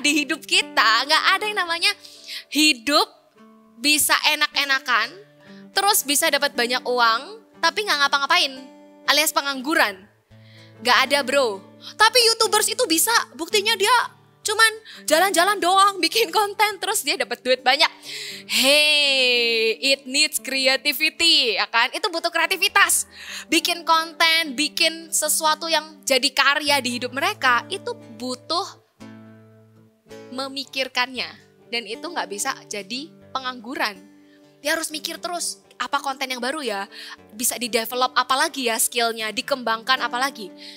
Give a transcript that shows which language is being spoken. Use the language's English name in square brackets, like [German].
[Indonesian] Di hidup kita gak ada yang namanya hidup bisa enak-enakan, terus bisa dapat banyak uang tapi gak ngapa-ngapain, alias pengangguran. Gak ada bro. Tapi YouTubers itu bisa, buktinya dia cuman jalan-jalan doang, bikin konten terus dia dapat duit banyak. [English] Hey, it needs creativity, [Indonesian] ya kan? Itu butuh kreativitas. Bikin konten, bikin sesuatu yang jadi karya di hidup mereka, itu butuh memikirkannya. Dan itu nggak bisa jadi pengangguran. Dia harus mikir terus, apa konten yang baru ya? Bisa di-develop apa lagi ya skillnya, dikembangkan apa lagi?